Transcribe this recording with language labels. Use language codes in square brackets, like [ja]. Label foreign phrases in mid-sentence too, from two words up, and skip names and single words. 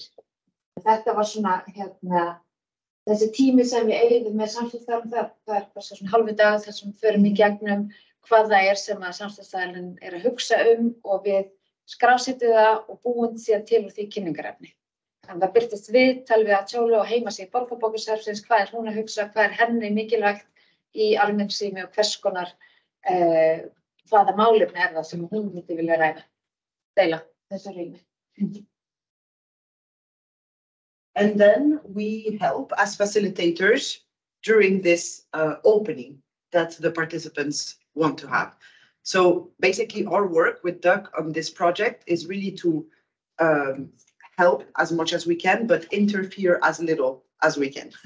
[is] Þetta var svona þessi tími sem við eyðum með samstarfsaðilum, það er bara svona halvu dag þar sem við förum í gegnum hvað það er sem að samstarfsaðilinn er að hugsa og við skrásetjum það og búum síðan til úr því kynningarefni. Þannig það birtist viðtal við Atjólu og heimasíðu Borgarbókasafnsins, hvað er hún að hugsa, hvað er henni mikilvægt í almenningsrými og hvers konar hvaða málefni er það sem hún myndi vilja deila þessu rými. [en] And then we help as facilitators during this opening that the participants want to have. So basically our work with Dögg on this project is really to help as much as we can, but interfere as little as we can.